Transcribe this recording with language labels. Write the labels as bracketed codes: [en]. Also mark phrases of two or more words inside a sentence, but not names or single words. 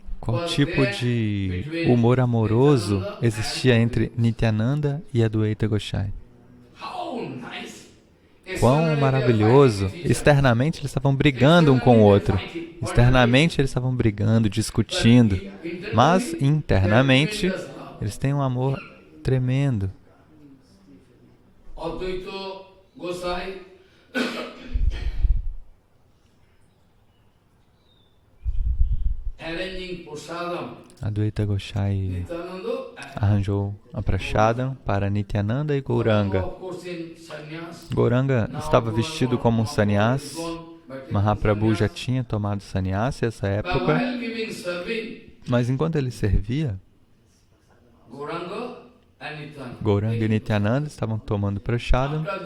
[pt] qual tipo de humor amoroso existia entre Nityananda e Adwaita Goswami. Quão maravilhoso! Externamente eles estavam brigando um com o outro. Externamente eles estavam brigando, discutindo. Mas internamente eles têm um amor tremendo. [en] Advaita Goswami arranging prasadam. [pt] Adwaita Goswami arranjou a prashadam para Nityananda e Gauranga. Gauranga estava vestido como um sannyas. Mahaprabhu já tinha tomado sannyas nessa época. Mas enquanto ele servia, Gauranga e Nityananda estavam tomando prashadam.